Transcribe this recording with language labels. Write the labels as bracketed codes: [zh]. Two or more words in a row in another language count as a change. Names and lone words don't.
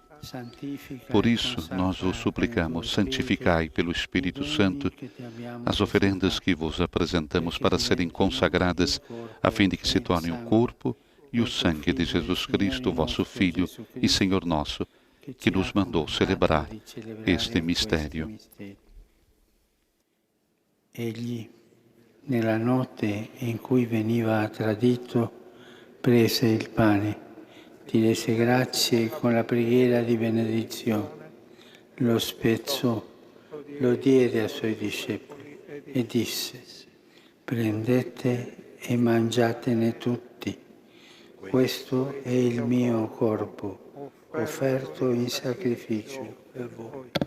[pt] Por isso, nós vos suplicamos, santificai pelo Espírito Santo as oferendas que vos apresentamos para serem consagradas, a fim de que se tornem o corpo e o sangue de Jesus Cristo, vosso Filho e Senhor nosso, que nos mandou celebrar este mistério. [it] Egli, nella notte in cui veniva tradito, prese il pane. Ti rese grazie con la preghiera di benedizione, lo spezzò, lo diede ai suoi discepoli e disse: prendete e mangiatene tutti. Questo è il mio corpo, offerto in sacrificio per voi.